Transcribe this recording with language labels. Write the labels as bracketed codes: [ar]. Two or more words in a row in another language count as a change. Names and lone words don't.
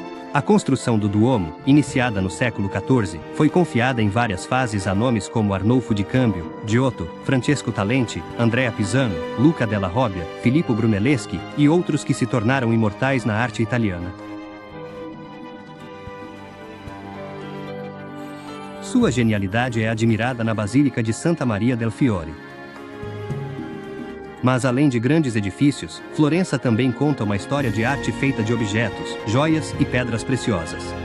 [pt] A construção do Duomo, iniciada no século XIV, foi confiada em várias fases a nomes como Arnolfo di Cambio, Giotto, Francesco Talenti, Andrea Pisano, Luca della Robbia, Filippo Brunelleschi e outros que se tornaram imortais na arte italiana. Sua genialidade é admirada na Basílica de Santa Maria del Fiore. Mas além de grandes edifícios, Florença também conta uma história de arte feita de objetos, joias e pedras preciosas.